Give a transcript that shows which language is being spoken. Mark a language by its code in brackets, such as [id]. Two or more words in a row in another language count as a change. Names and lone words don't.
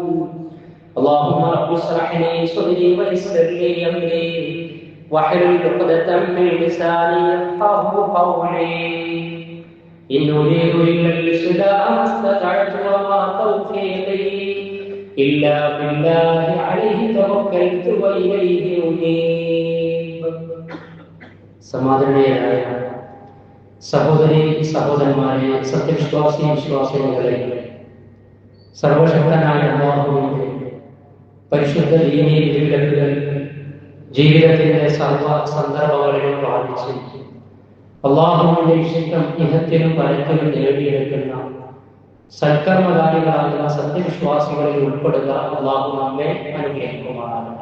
[ar] اللهم رب اشرح لي صدري ويسر لي أمري واحلل عقدة من لساني يفقهوا قولي. إن أريد إلا الإصلاح ما استطعت وما توفيقي إلا بالله عليه توكلت وإليه أنيب. [ml] സമാധാനീയരായ സഹോദരി സഹോദരന്മാരെ, സത്യവിശ്വാസി വിശ്വാസികളെ, സർവശക്തനായ അല്ലാഹുവിന്റെ പരിശുദ്ധ ദീനീ വിധിവിലക്കുകൾ ജീവിതത്തിന്റെ സർവ സന്ദർഭങ്ങളിലും പാലിച്ച് അല്ലാഹുവിന്റെ ഇഷ്ടം ഇഹത്തിലും പരത്തിലും നേടിയെടുക്കുന്ന സൽക്കർമ്മകാരികളാകുന്ന സത്യവിശ്വാസികളിൽ ഉൾപ്പെടുക അല്ലാഹു നമ്മെ അനുഗ്രഹിക്കുമാറാകട്ടെ.